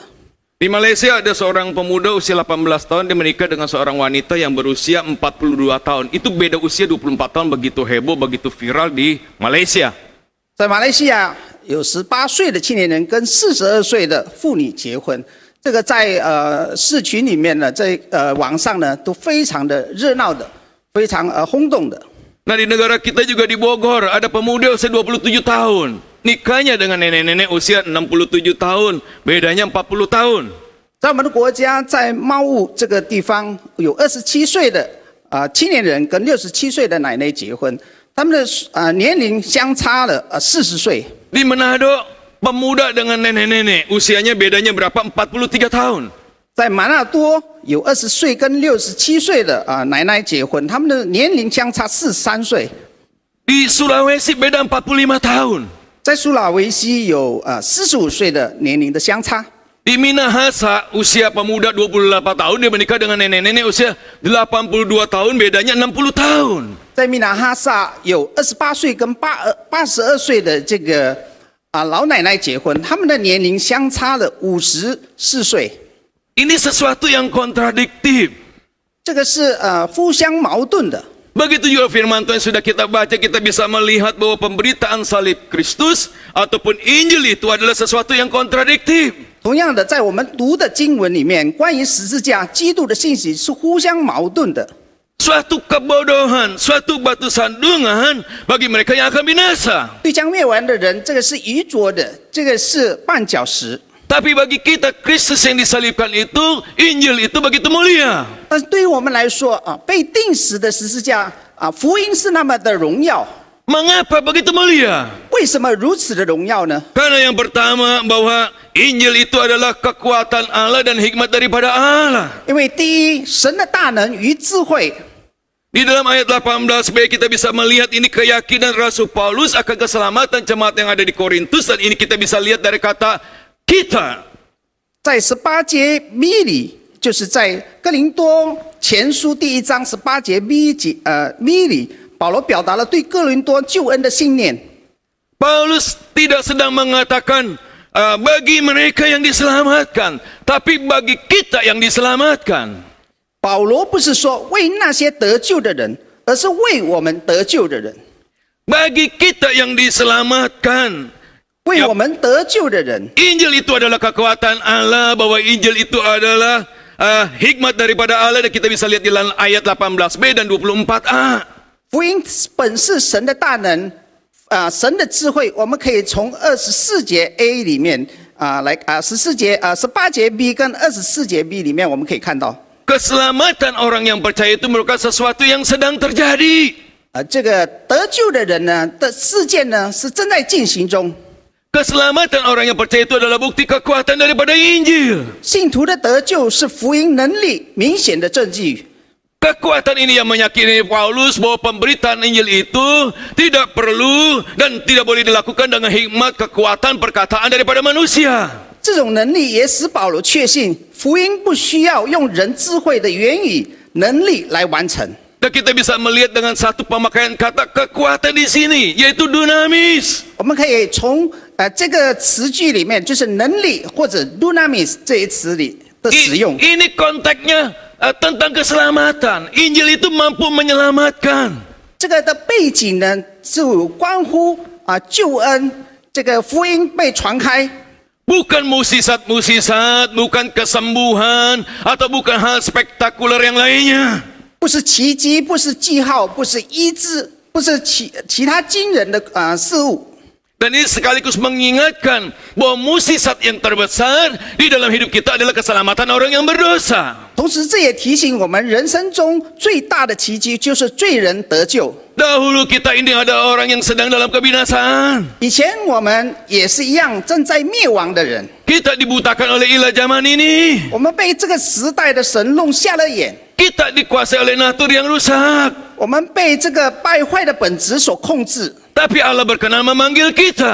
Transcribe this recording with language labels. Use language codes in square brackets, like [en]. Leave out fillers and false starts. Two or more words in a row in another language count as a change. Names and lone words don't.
[id] Di Malaysia ada seorang pemuda usia 18 tahun, dia menikah dengan seorang wanita yang berusia 42 tahun. Itu beda usia 24 tahun, begitu heboh, begitu viral di Malaysia. [zh] 在马来西亚有18岁的青年人跟42岁的妇女结婚，这个在市群里面呢，在网上呢都非常的热闹的，非常轰动的。 [id] Nah di negara kita juga di Bogor ada pemuda usia 27 tahun. Nikahnya dengan nenek-nenek usia 67 tahun, bedanya 40 tahun. [zh] 在我们的国家，在猫屋这个地方，有27岁的青年人跟67岁的奶奶结婚，他们的年龄相差了40岁。 [id] Di Manado, pemuda dengan nenek-nenek usianya bedanya berapa? 43 tahun. [zh] 在马纳多有20岁跟67岁的奶奶结婚，他们的年龄相差43岁。 [id] Di Sulawesi beda 45 tahun. [zh] 在苏拉维西有45岁的年龄的相差。 [id] Di Minahasa usia pemuda 28 tahun, dia menikah dengan nenek-nenek usia 82 tahun, bedanya 60 tahun. [zh] 在米纳哈萨有28岁跟82岁的这个老奶奶结婚，他们的年龄相差了54岁， [id] Ini sesuatu yang kontradiktif. [zh] 这个是互相矛盾的。 [id] Begitu juga firman Tuhan sudah kita baca, kita bisa melihat bahwa pemberitaan salib Kristus ataupun Injil itu adalah sesuatu yang kontradiktif. [zh] 同样的，在我们读的经文里面，关于十字架、基督的信息是互相矛盾的。 [id] Suatu kebodohan, suatu batu sandungan bagi mereka yang akan binasa. [zh] 对将灭亡的人，这个是愚拙的，这个是绊脚石。 [id] Tapi bagi kita Kristus yang disalibkan itu, Injil itu begitu mulia. [zh] 但是对于我们来说被钉死的十字架福音是那么的荣耀。 [id] Mengapa begitu mulia? [zh] 为什么如此的荣耀呢？ [id] Karena yang pertama bahwa Injil itu adalah kekuatan Allah dan hikmat daripada Allah. [zh] 因为第一，神的大能与智慧。 [id] Di dalam ayat 18b kita bisa melihat ini keyakinan Rasul Paulus akan keselamatan jemaat yang ada di Korintus, dan ini kita bisa lihat dari kata kita. [zh] 在18节 B 里，就是在哥林多前书第1章18节 B 里，保罗表达了对哥林多救恩的信念。 [id] Paulus tidak sedang mengatakan bagi mereka yang diselamatkan, tapi bagi kita yang diselamatkan. [zh] 保罗不是说为那些得救的人，而是为我们得救的人。 [id] Bagi kita yang diselamatkan, [zh] 为我们得救的人， [id] Injil itu adalah kekuatan Allah, bahwa Injil itu adalah hikmat daripada Allah, dan kita bisa lihat di dalam ayat 18b dan 24a. [zh] 福音本是神的大能，神的智慧。我们可以从24节 A 里面18节 B 跟24节 B 里面，我们可以看到。 [id] Keselamatan orang yang percaya itu merupakan sesuatu yang sedang terjadi. [zh] 这个得救的人呢的事件呢是正在进行中。 [id] Keselamatan orang yang percaya itu adalah bukti kekuatan daripada Injil. [zh] 信徒的得救是福音能力明显的证据。 [id] Kekuatan ini yang meyakini Paulus bahwa pemberitaan Injil itu tidak perlu dan tidak boleh dilakukan dengan hikmat, kekuatan, perkataan daripada manusia. [zh] 这种能力也使保罗确信，福音不需要用人智慧的言语能力来完成。 [id] Dan kita bisa melihat dengan satu pemakaian kata kekuatan di sini, yaitu dunamis. [zh] 我们可以从这个词句里面，就是能力或者 dunamis 这一词里的使用。 [id] Ini konteksnya tentang keselamatan. Injil itu mampu menyelamatkan. [zh] 这个的背景呢，是有关乎救恩，这个福音被传开。 [id] Bukan musisat-musisat, bukan kesembuhan, atau bukan hal spektakuler yang lainnya. [zh] 不是奇迹，不是记号，不是医治，不是其他惊人的事物。 [id] Dan ini sekaligus mengingatkan bahwa musisat yang terbesar di dalam hidup kita adalah keselamatan orang yang berdosa. [zh] 同时，这也提醒我们，人生中最大的奇迹就是罪人得救。 [id] Dahulu kita ini ada orang yang sedang dalam kebinasaan. [zh] 以前我们也是一样，正在灭亡的人。 [id] Kita dibutakan oleh ilah zaman ini. [zh] 我们被这个时代的神弄瞎了眼， [id] Kita dikuasai oleh natur yang rusak. [zh] 我们被这个败坏的本质所控制。 [id] Tapi Allah berkenan memanggil kita.